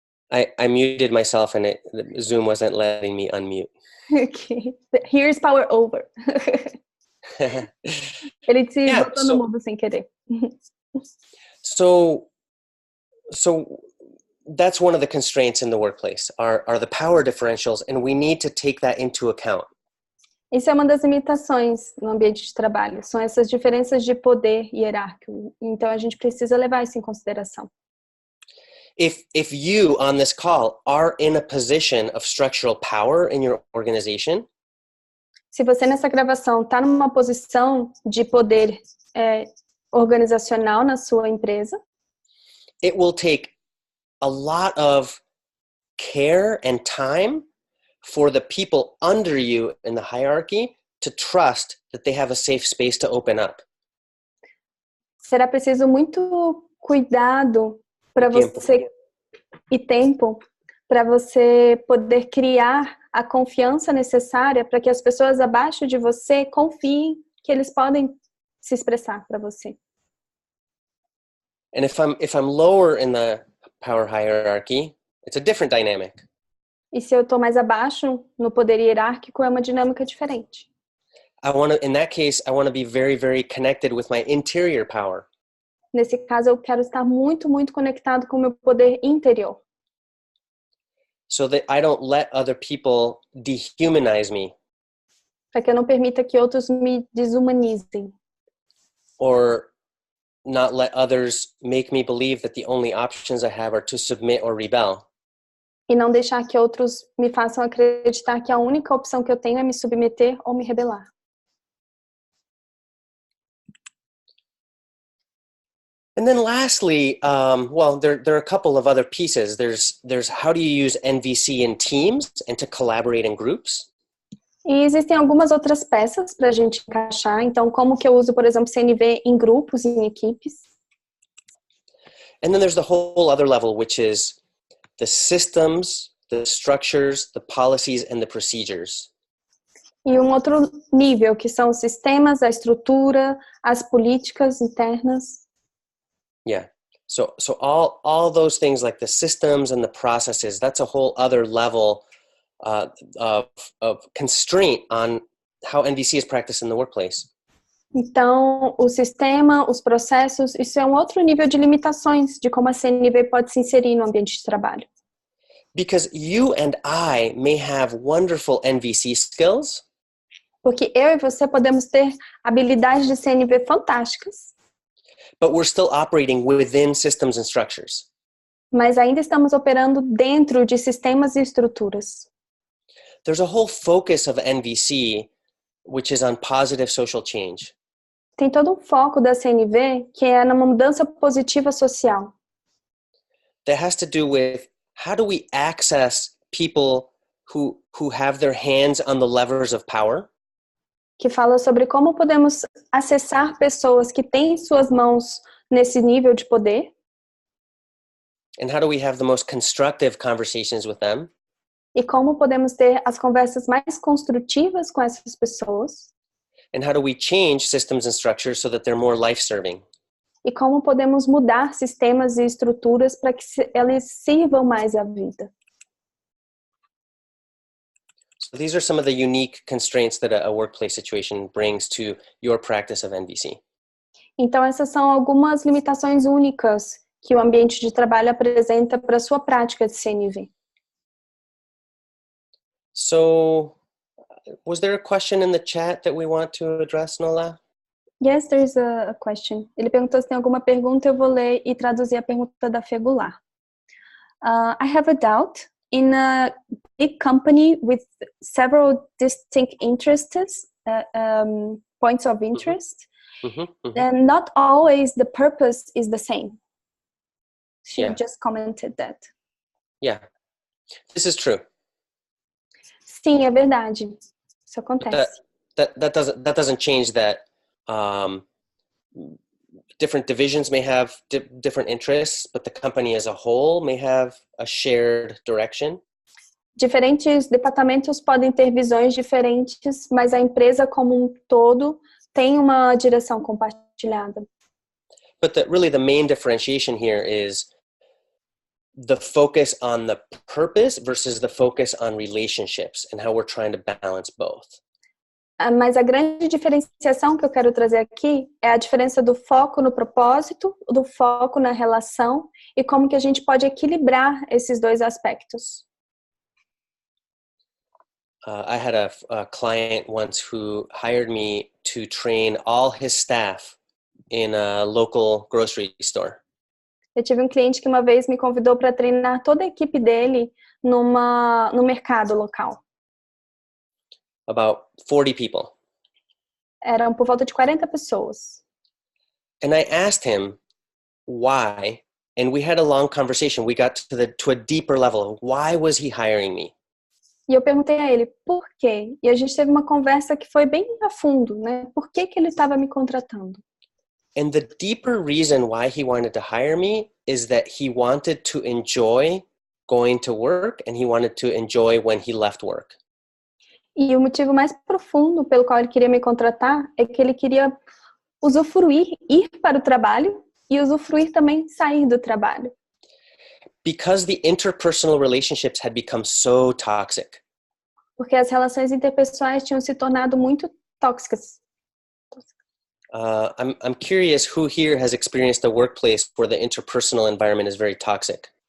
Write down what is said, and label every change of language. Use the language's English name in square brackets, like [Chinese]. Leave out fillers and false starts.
[English] I muted myself and Zoom wasn't letting me unmute. Okay, here's power over. [Portuguese] Ele te botou no mudo sem querer. [English] So that's one of the constraints in the workplace are the power differentials, and we need to take that into account. [Portuguese] Isso é uma das limitações no ambiente de trabalho, são essas diferenças de poder hierárquico. Então a gente precisa levar isso em consideração. [English] If you on this call are in a position of structural power in your organization, [Portuguese] se você nessa gravação está numa posição de poder organizacional na sua empresa, [English] it will take a lot of care and time for the people under you in the hierarchy to trust that they have a safe space to open up. [Portuguese] Será preciso muito cuidado para você e tempo para você poder criar a confiança necessária para que as pessoas abaixo de você confiem que eles podem se expressar para você. [English] And if I'm lower in the power hierarchy, it's a different dynamic. [Portuguese] E se eu estou mais abaixo no poder hierárquico, é uma dinâmica diferente. [English] In that case, I want to be very, very connected with my interior power. [Portuguese] Nesse caso, eu quero estar muito, muito conectado com o meu poder interior. [English] So that I don't let other people dehumanize me. [Portuguese] Para que eu não permita que outros me desumanizem. [English] Or not let others make me believe that the only options I have are to submit or rebel. [Portuguese] E não deixar que outros me façam acreditar que a única opção que eu tenho é me submeter ou me rebelar. [English] And then lastly, there are a couple of other pieces. There's how do you use NVC in teams and to collaborate in groups? [Portuguese] E existem algumas outras peças para a gente encaixar. Então, como que eu uso, por exemplo, CNV em grupos, em equipes? [English] And then there's the whole other level, which is the systems, the structures, the policies, and the procedures. [Portuguese] E um outro nível, que são os sistemas, a estrutura, as políticas internas. [English] Yeah. So all those things like the systems and the processes, that's a whole other level of constraint on how NVC is practiced in the workplace. [Portuguese] Então, o sistema, os processos, isso é um outro nível de limitações de como a CNV pode se inserir no ambiente de trabalho. [English] Because you and I may have wonderful NVC skills. [Portuguese] Porque eu e você podemos ter habilidades de CNV fantásticas. [English] but we're still operating within systems and structures. [Portuguese] Mas ainda estamos operando dentro de sistemas e estruturas. [English] There's a whole focus of NVC, which is on positive social change. [Portuguese] Tem todo um foco da CNV que é na mudança positiva social. [English] That has to do with how do we access people who have their hands on the levers of power? [Portuguese] Que fala sobre como podemos acessar pessoas que têm suas mãos nesse nível de poder. [English] And how do we have the most constructive conversations with them? [Portuguese] E como podemos ter as conversas mais construtivas com essas pessoas. [English] And how do we change systems and structures so that they're more life-serving? [Portuguese] E como podemos mudar sistemas e estruturas para que eles sirvam mais à vida. [English] So these are some of the unique constraints that a workplace situation brings to your practice of NVC. [Portuguese] Então essas são algumas limitações únicas que o ambiente de trabalho apresenta para a sua prática de CNV. [English] So, was there a question in the chat that we want to address, Nola? Yes, there is a question. [Portuguese] Ele perguntou se tem alguma pergunta, eu vou ler e traduzir a pergunta da Fegular. [English] I have a doubt. In a big company with several distinct interests, points of interest, then not always the purpose is the same. She just commented that. Yeah, this is true. [Portuguese] Sim, é verdade. Isso acontece. [English] That doesn't change that different divisions may have different interests, but the company as a whole may have a shared direction. [Portuguese] Diferentes departamentos podem ter visões diferentes, mas a empresa como um todo tem uma direção compartilhada. [English] But really the main differentiation here is the focus on the purpose versus the focus on relationships and how we're trying to balance both. [Portuguese] Mas a grande diferenciação que eu quero trazer aqui é a diferença do foco no propósito, do foco na relação e como que a gente pode equilibrar esses dois aspectos. [English] I had a client once who hired me to train all his staff in a local grocery store. [Portuguese] Eu tive um cliente que uma vez me convidou para treinar toda a equipe dele no mercado local. [English] About 40 people. [Portuguese] Eram por volta de 40 pessoas. [English] And I asked him why, and we had a long conversation. We got to a deeper level. Why was he hiring me? [Portuguese] E eu perguntei a ele por quê? E a gente teve uma conversa que foi bem a fundo, né? Por que ele estava me contratando? [English] And the deeper reason why he wanted to hire me is that he wanted to enjoy going to work and he wanted to enjoy when he left work. [Portuguese] E o motivo mais profundo pelo qual ele queria me contratar é que ele queria usufruir, ir para o trabalho e usufruir também sair do trabalho. [English] Because the interpersonal relationships had become so toxic. [Portuguese] Porque as relações interpessoais tinham se tornado muito tóxicas. [English] I'm curious who here has experienced a workplace where the interpersonal environment is very toxic.